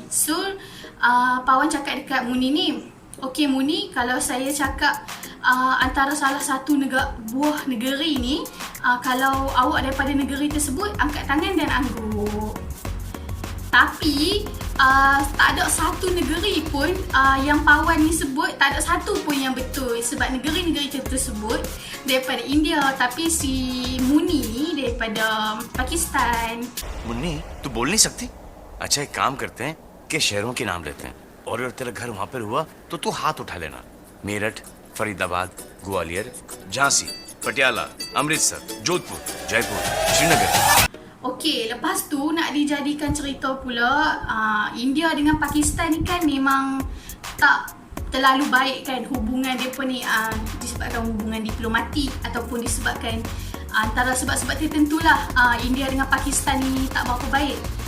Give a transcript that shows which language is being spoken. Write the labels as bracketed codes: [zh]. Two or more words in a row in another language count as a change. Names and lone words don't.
[ms] So Pawan cakap dekat Muni ni, "Okey Muni, kalau saya cakap antara salah satu buah negeri ni, kalau awak daripada negeri tersebut, angkat tangan dan angguk." Tapi tak ada satu negeri pun yang Pawan ni sebut, tak ada satu pun yang betul. Sebab negeri-negeri tersebut daripada India, tapi si Muni ni daripada Pakistan. [hi] मुन्नी तू बोल नहीं सकती? अच्छा एक काम करते हैं कि शहरों के नाम लेते हैं और अगर तेरा घर वहां पर हुआ तो तू हाथ उठा लेना। मेरठ, फरीदाबाद, ग्वालियर, झांसी, पटियाला, अमृतसर, जोधपुर, जयपुर, श्रीनगर। [ms] Okey, lepas tu nak dijadikan cerita pula, India dengan Pakistan ni kan memang tak terlalu baik kan hubungan mereka ni, disebabkan hubungan diplomatik ataupun disebabkan antara sebab-sebab tertentulah India dengan Pakistan ni tak berapa baik.